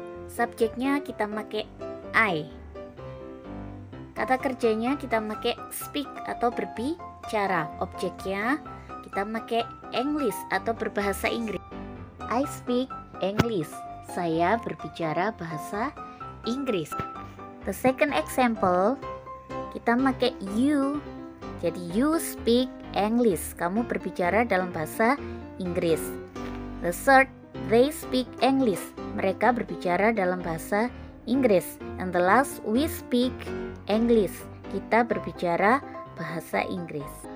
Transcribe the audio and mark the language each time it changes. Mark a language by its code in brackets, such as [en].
[id] Subjeknya kita pakai I. Kata kerjanya kita pakai speak atau berbicara. Objeknya kita pakai English atau berbahasa Inggris. [en] I speak English. [id] Saya berbicara bahasa Inggris. [en] The second example, [id] kita pakai [en] you. Jadi you speak English. [id] Kamu berbicara dalam bahasa Inggris. [en] The third, they speak English. [id] Mereka berbicara dalam bahasa Inggris. [en] And the last, we speak English. [id] Kita berbicara bahasa Inggris.